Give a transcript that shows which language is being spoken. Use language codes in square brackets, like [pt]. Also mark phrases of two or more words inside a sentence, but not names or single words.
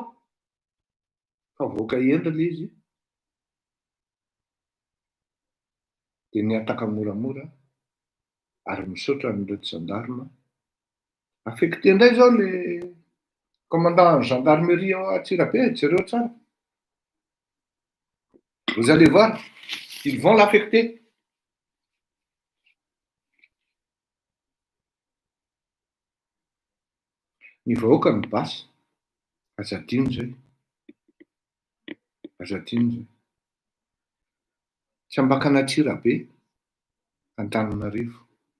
[mg] Fa vahoaka endry le izy. De niataka moramora ary misaotra n'ireo gendarme. Affecté indray zao le [fr] commandant gendarmerie [mg] ao Antsirabe, jereo tsara. [fr] Vous allez voir, ils vont l'affecter. [mg] Ny vahoaka ny basy, azadino zay. Azadino zay. Tsy ambakana Antsirabe, Antananarivo.